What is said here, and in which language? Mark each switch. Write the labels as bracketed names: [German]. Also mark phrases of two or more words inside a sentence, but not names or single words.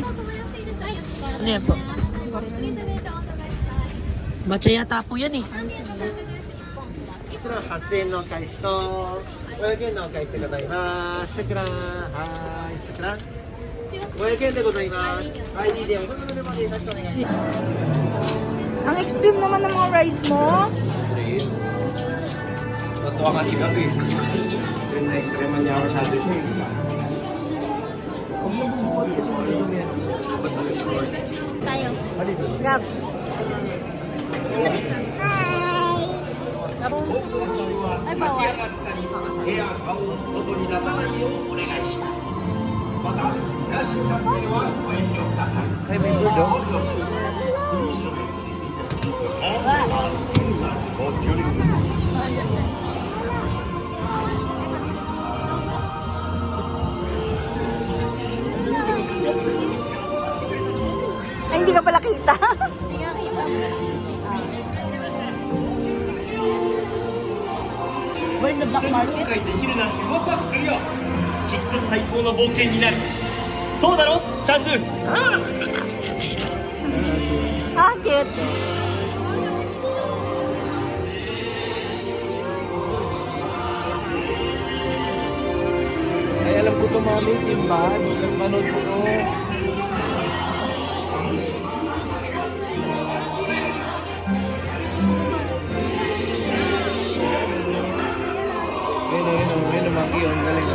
[Filipino] Ano yan po? Matcha yata po yan eh. [Japanese] こちら8000円のお返しと500円のお返しでございます。シュクラン、はーい、シュクラン。500円でございます。ID でお届けまでタッチお願いします。 [Filipino] Ang extreme naman ng mga rides mo. Natuwa nga si Gabi. Extreme niya ako sabi ko. Tayo. Gab. Sige dito. Hi. Gab. Ay, bawal. [Japanese] 部屋顔を外に出さないようお願いします。また、フラッシュ撮影はご遠慮ください。 [Filipino] Ay, may bird oh. Ay, hindi ka pala kita. [English] We're in the black market. [Japanese] できるなんてワクワクするよ。きっと最高の冒険になる。そうだろ、チャンドゥ。 [English] Ah, cute. [Filipino] Ay, alam ko to, mami, Simbad. Manood ko to. Ayun, monkey, yun. Galing.